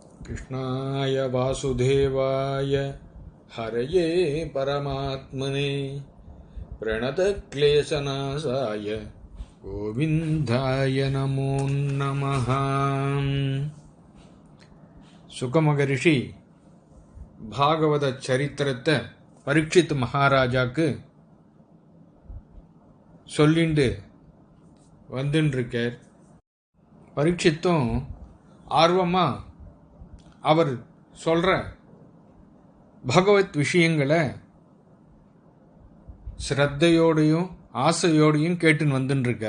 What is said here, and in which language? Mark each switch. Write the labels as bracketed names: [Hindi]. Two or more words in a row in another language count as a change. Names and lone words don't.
[Sanskrit] कृष्णाय वासुदेवाय हरये परमात्मने प्रणतक्लेशनाशाय गोविन्दाय नमो नमः. [Tamil] சுகமகரிஷி பாகவத சரித்திரத்தை பரீட்சித் மகாராஜாக்கு சொல்லிண்டு வந்துருக்கார். பரீட்சித்தும் ஆர்வமாக அவர் சொல்கிற பகவத் விஷயங்களை ஸ்ரத்தையோடையும் ஆசையோடையும் கேட்டுன்னு வந்துருக்கார்.